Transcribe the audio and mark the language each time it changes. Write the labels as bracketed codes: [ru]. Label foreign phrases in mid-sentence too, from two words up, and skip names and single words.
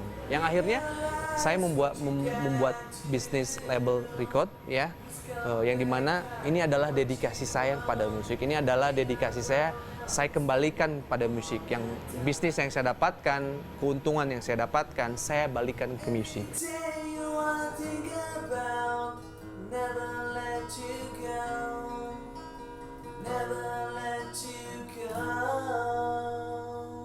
[id] Yang akhirnya saya membuat bisnis [en] label record [id] ya, yang dimana ini adalah dedikasi saya pada musik. Ini adalah dedikasi saya kembalikan pada musik. Yang bisnis yang saya dapatkan, keuntungan yang saya dapatkan, saya balikan ke musik. [en] Never let you go. 'Cause never let you go.